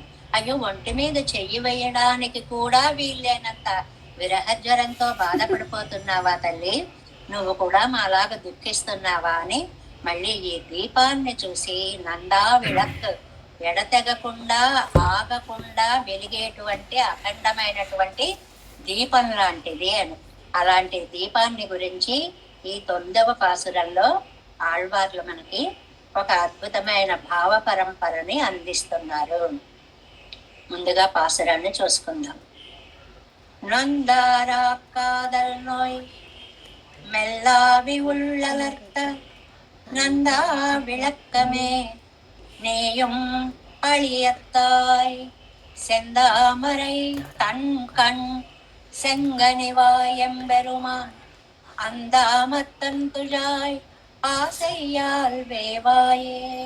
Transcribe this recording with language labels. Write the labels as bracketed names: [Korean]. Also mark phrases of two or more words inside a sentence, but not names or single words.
[Telugu] అయ్యో ఒంటి మీద చెయ్యి వేయడానికి కూడా వీళ్ళేనంత విరహ జ్వరంతో బాధపడిపోతున్నావా తల్లి, నువ్వు కూడా మాలాగా దుఃఖిస్తున్నావా అని మళ్ళీ ఈ దీపాన్ని చూసి [Tamil] நந்தா விளக், [Telugu] ఎడతెగకుండా ఆగకుండా వెలిగేటువంటి అఖండమైనటువంటి దీపం లాంటిది అని. అలాంటి దీపాన్ని గురించి ఈ 9వ పాసురంలో ఆళ్వార్లు మనకి ఒక అద్భుతమైన భావ పరంపరని అందిస్తున్నారు. ముందుగా పాసురాన్ని చూసుకుందాం. [Tamil] நொந்தாரா காதல் நோய் மெல்லாவி உள்ளலர்த்த நந்தா விளக்கமே நேயும் அழியத்தாய் செந்தாமரை தன் கண் செங்கனிவாயம்பெருமான் அந்தாமத்தன் துழாய் ஆசையால் வேவாயே.